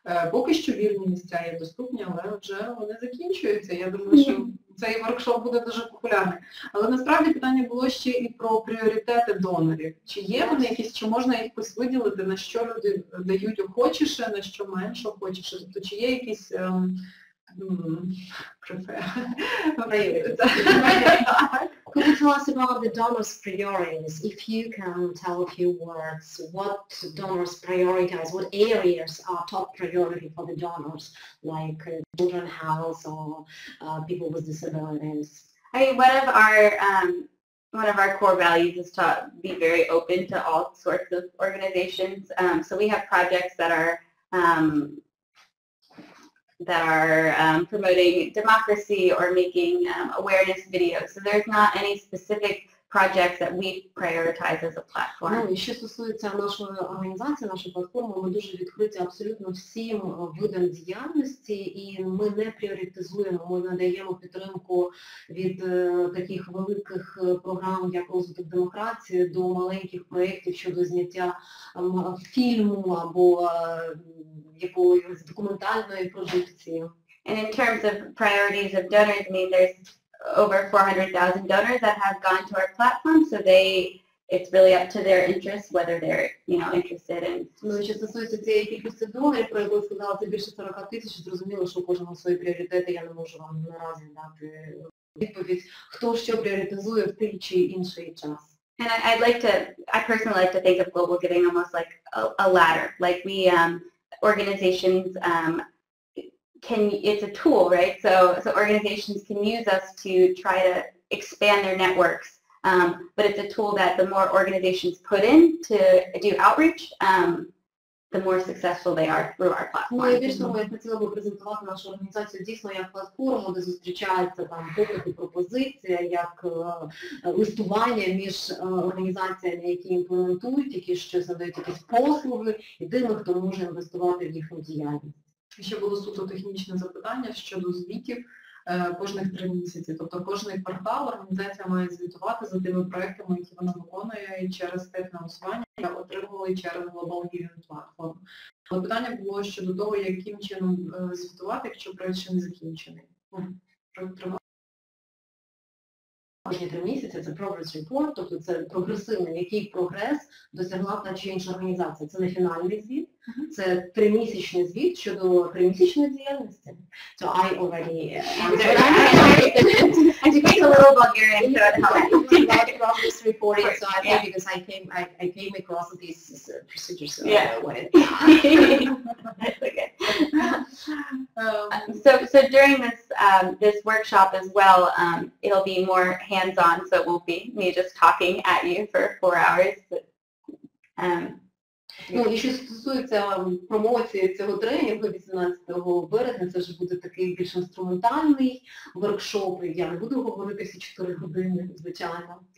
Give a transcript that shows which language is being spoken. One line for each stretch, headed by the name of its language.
Ukrainian: Поки що вільні місця є доступні, але вже вони закінчуються. Я думаю, що цей воркшоп буде дуже популярний. Але насправді питання було ще і про пріоритети донорів. Чи є вони якісь, чи можна якось виділити, на що люди дають охочіше, на що менше охочіше? Тобто чи є якісь
English: Could you tell us about the donors' priorities? If you can tell a few words, what donors prioritize, what areas are top priority for the donors, like children's house or people with disabilities? I mean, one of our core values is to be very open to all sorts of organizations. So we have projects that are promoting democracy or making awareness videos. So there's not any specific projects that we prioritize as a platform.
Ukrainian: Ну, і що стосується нашої організації, нашої платформи, ми дуже відкриті абсолютно всім видам діяльності, і ми не пріоритизуємо, ми надаємо підтримку від таких великих програм, як розвиток демократії, до маленьких проєктів щодо зняття фільму або якоїсь документальної продукції.
English: And in terms of priorities of donors, I mean, there's over 400,000 donors that have gone to our platform, so it's really up to their interests whether they're, interested in.
Ukrainian: Ну, і що стосується цієї кількості донорів, про яку я сказала, це більше 40 тисяч, зрозуміло, що у кожного свої пріоритети, я не можу вам наразі дати відповідь, хто що пріоритизує в той чи інший час.
English: And I personally like to think of global giving almost like a ladder. Like we, organizations, it's a tool, right? So organizations can use us to try to expand their networks, but it's a tool that the more organizations put in to do outreach, the more successful they are through our platform.
Ukrainian: Ну, я більш того, я хотіла би презентувати нашу організацію дійсно як платформу, де зустрічаються там попити, пропозиція, як листування між організаціями, які імплементують, які щось надають якісь послуги, і тими, хто може інвестувати в їхню діяльність. Ще було суто технічне запитання щодо звітів кожних 3 місяці. Тобто кожний квартал організація має звітувати за тими проектами, які вона виконує, і через те фінансування отримували через Global Giving Platform. Але питання було щодо того, яким чином звітувати, якщо проект ще не закінчений. Кожні 3 місяці це Progress Report, тобто це прогресивний, який прогрес досягла та чи інша організація. Це не фінальний звіт, це 3-місячний звіт щодо 3-місячної діяльності.
English: So I already answered. I speak a little Bulgarian, so it helps. About progress reporting, so I think because I came across these procedures when it That's okay. So during this this workshop as well, it'll be more hands-on, so it won't be me just talking at you for 4 hours.
Ukrainian: Ну, і що стосується промоції цього тренінгу 18 березня, це ж буде такий більш інструментальний воркшоп, і я не буду говорити всі 4 години, звичайно.